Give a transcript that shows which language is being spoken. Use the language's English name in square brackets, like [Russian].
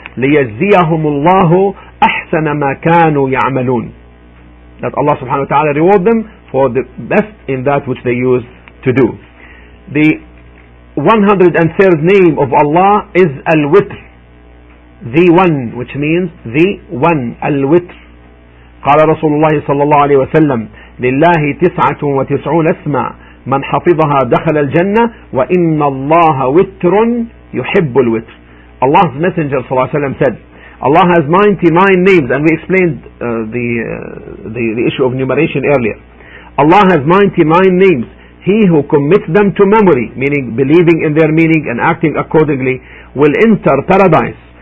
[Arabic] لِيَجْزِيَهُمُ اللَّهُ أَحْسَنَ مَا كَانُوا يَعْمَلُونَ. [English] That Allah subhanahu wa ta'ala reward them for the best in that which they used to do. The 103rd name of Allah is Al-Witr, the one, which means the one, Al-Witr. [Arabic] قال رسول الله صلى الله عليه وسلم لله 99 اسما من حفظها دخل الجنة وإن الله وتر يحب الوتر. [English] Allah's Messenger [Arabic] صلى الله عليه وسلم [English] said, Allah has 99 names, and we explained the issue of numeration earlier. Allah has 99 names. He who commits them to memory, meaning believing in their meaning and acting accordingly, will enter paradise.